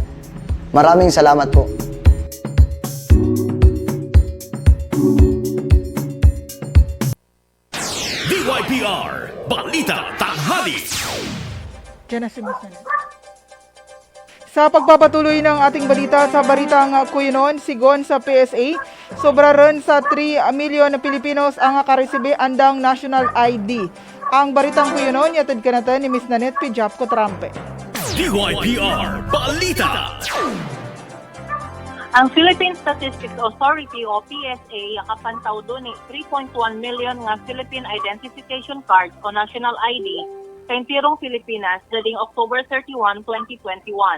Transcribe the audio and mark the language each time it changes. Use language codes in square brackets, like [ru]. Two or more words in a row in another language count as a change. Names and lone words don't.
[tl] Maraming salamat po. DYPR Balita Tanghali. Diyan na si Miss Nanette. Sa pagpapatuloy ng ating balita sa Baritang Kuyunon, [cyo] sigon sa PSA, sobra rin sa 3 milyon na Pilipinos ang nakaresibe andang [en] national ID. [cyo] Ang Baritang Kuyunon, yatid ka natin ni Miss Nanette Pijap Kotrampe. DYPR Balita. Ang Philippine Statistics Authority o PSA yakapantaw doon 3.1 million nga Philippine Identification Card o National ID sa entirong Pilipinas daling October 31, 2021.